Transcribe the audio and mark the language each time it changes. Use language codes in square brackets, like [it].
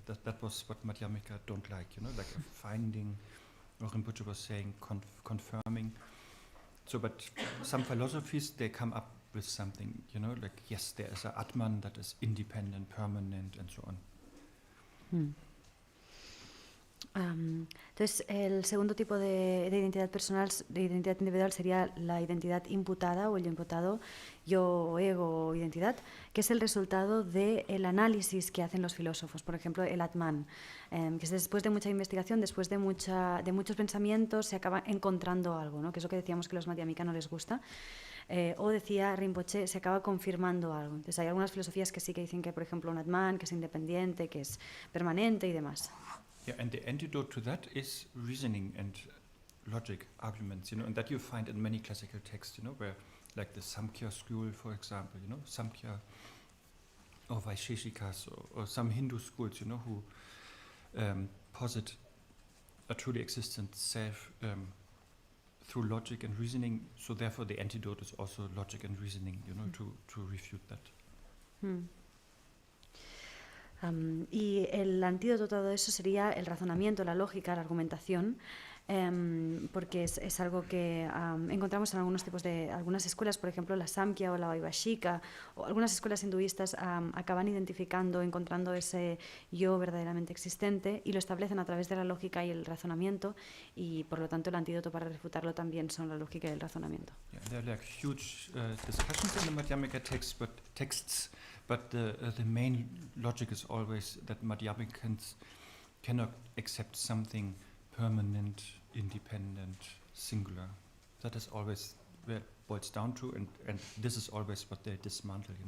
[en] That was what Madhyamika don't like, like a finding, or Rinpoche was saying, confirming. So, but some philosophies, they come up with something, like yes, there is an Atman that is independent, permanent, and so on. [es] Entonces, el segundo tipo de identidad personal, de identidad individual, sería la identidad imputada o el yo imputado, yo, ego o identidad, que es el resultado del análisis que hacen los filósofos. Por ejemplo, el Atman, que es después de mucha investigación, después de muchos pensamientos, se acaba encontrando algo, ¿no? Que es lo que decíamos que a los madhyamika no les gusta. O decía Rinpoche, se acaba confirmando algo. Entonces hay algunas filosofías que sí que dicen que, por ejemplo, un Atman, que es independiente, que es permanente y demás. [en] Yeah, and the antidote to that is reasoning and logic arguments, and that you find in many classical texts, where, like the Samkhya school, for example, Samkhya or Vaisheshikas or some Hindu schools, who posit a truly existent self through logic and reasoning. So therefore, the antidote is also logic and reasoning, to refute that. [es] Y el antídoto a todo eso sería el razonamiento, la lógica, la argumentación, porque es algo que encontramos en algunas escuelas, por ejemplo la Samkhya o la Vaibhashika, o algunas escuelas hinduistas acaban identificando, encontrando ese yo verdaderamente existente y lo establecen a través de la lógica y el razonamiento, y por lo tanto el antídoto para refutarlo también son la lógica y el razonamiento. [en] Yeah, there are like huge discussions in the Madhyamika texts, but the main logic is always that Madhyamikans cannot accept something permanent, independent, singular. That is always where it boils down to, and this is always what they dismantle.